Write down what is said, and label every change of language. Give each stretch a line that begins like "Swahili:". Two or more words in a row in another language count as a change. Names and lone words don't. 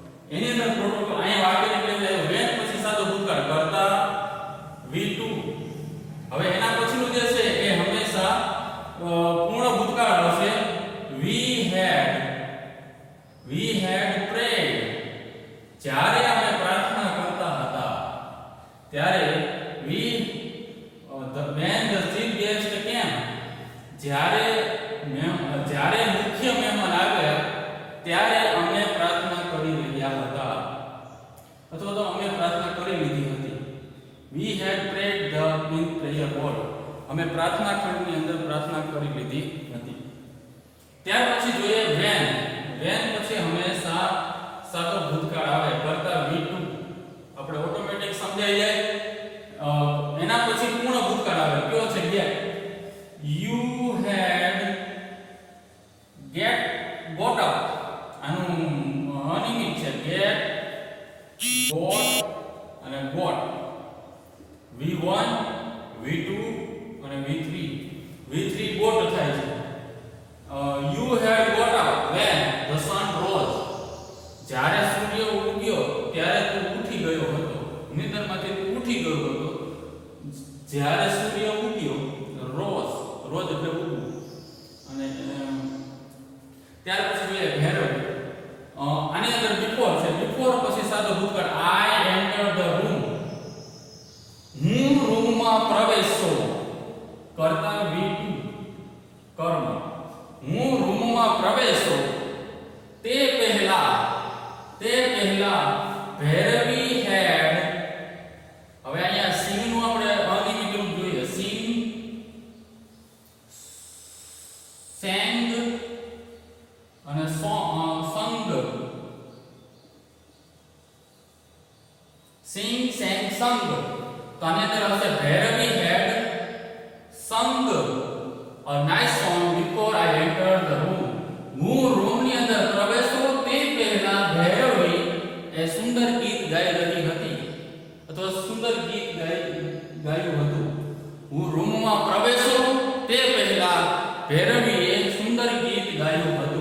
Gujarati: એની અંદર પ્રોટોકોલ અહીંયા વાક્યને કેવું છે વેન પછી સાદો ભૂતકાળ કરતા V2. હવે એના પછીનું જે છે એ હંમેશા પૂર્ણ ભૂતકાળ હશે.
English: we had prayed.
Gujarati: જ્યારે અમે પ્રાર્થના કરતા હતા ત્યારે
English: when the chief guest came,
Gujarati: જ્યારે મુખ્ય મહેમાન આવ્યા ત્યારે અમે પ્રાર્થના કરી રહ્યા હતા અથવા તો અમે પ્રાર્થના કરી લીધી હતી.
English: we had prayed the in prayer hall.
Gujarati: અમે પ્રાર્થના ખંડની અંદર પ્રાર્થના કરી લીધી હતી. ત્યાર પછી જોઈએ when પછી હંમેશા સાદો ભૂતકાળ આવે કરતા V2. આપણે ઓટોમેટિક સમજાઈ જાય. એના પછી પૂર્ણ ભૂતકાળ આવે કયો છે get.
English: you had got up.
Gujarati: આનું અનિયમિત છે
English: get got
Gujarati: અને got. V1 V2 અને V3 got થાય છે.
English: you had got up when the sun rose.
Gujarati: જ્યારે સૂર્ય ઉગ્યો ત્યારે તું ઉઠી ગયો હતો. નિંદરમાંથી તું ઉઠી ગયો હતો જ્યારે સૂર્ય ઉગ્યો. રોજ એટલે ઉગવું. અને ત્યાર પછી જોઈએ ભેરવ. આની અંદર બિફોર છે. બિફોર પછી સાદો ભૂતકાળ
English: I entered the room.
Gujarati: હું રૂમમાં પ્રવેશ્યો કરતા V2 કર્મ. હું રૂમમાં પ્રવેશ્યો તે પહેલા ભૈરવી had. હવે અહીંયા sing નું આપણે અનિયમિત રૂપ જોઈએ.
English: sing sang અને sung. sing sang sung.
Gujarati: તો આની અંદર હશે
English: ભૈરવી had sung a nice song before I entered the room.
Gujarati: હું રૂમની અંદર પ્રવેશ્યો તે પહેલા ભૈરવી એ સુંદર ગીત ગાઈ રહી હતી અથવા સુંદર ગીત ગાયું હતું. હું રૂમમાં પ્રવેશ્યો તે પહેલા ભૈરવીએ સુંદર ગીત ગાયું હતું.